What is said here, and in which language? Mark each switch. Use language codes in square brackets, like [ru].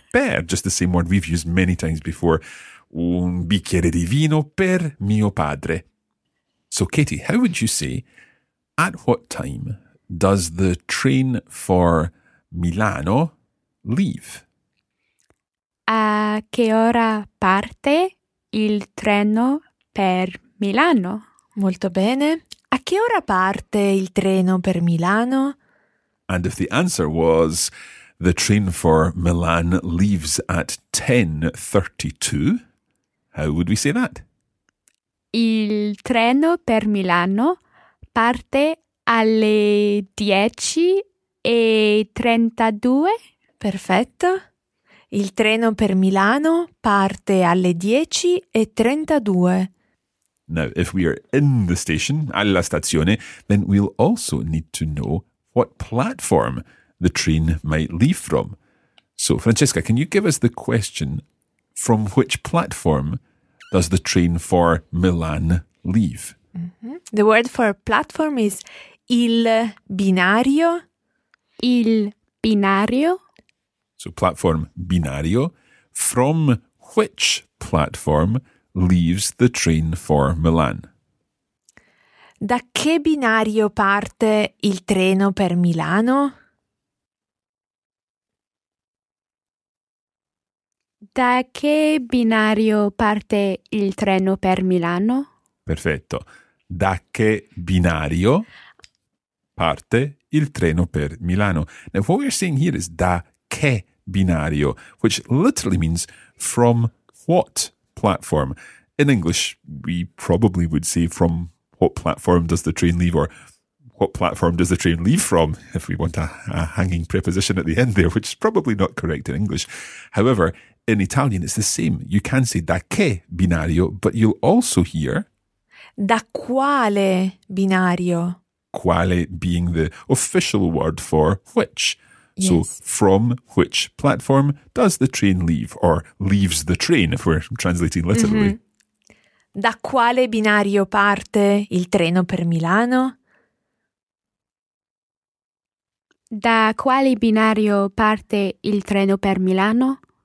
[en] Per, just the same word we've used many times before. [it] Un bicchiere di vino per mio padre. [en] So Katie, how would you say, at what time does the train for Milano leave? [it] A che ora parte il treno per Milano? Molto bene. A che ora parte il treno per Milano? [en] And if the answer was the train for Milan leaves at 10:32, how would we say that? [it] Il treno per Milano parte alle 10:32. Perfetto. Il treno per Milano parte alle 10:32. [en] Now, if we are in the station, [it] alla stazione, [en] then we'll also need to know what platform the train might leave from. So, Francesca, can you give us the question, from which platform does the train for Milan leave? Mm-hmm. The word for platform is [it] il binario. Il binario. [en] So, platform binario. From which platform leaves the train for Milan? [it] Da che binario parte il treno per Milano? Da che binario parte il treno per Milano? Perfetto. Da che binario parte il treno per Milano? [en] Now, what we're saying here is [it] da che binario, [en] which literally means from what platform. In English, we probably would say from what platform does the train leave, or what platform does the train leave from, if we want a hanging preposition at the end there, which is probably not correct in English. However, in Italian, it's the same. You can say [it] da che binario, [en] but you'll also hear [it] da quale binario. [en] quale being the official word for which. Yes. So from which platform does the train leave, or leaves the train, if we're translating literally. Mm-hmm. [it] Da quale binario parte il treno per Milano? Da quale binario parte il treno per Milano?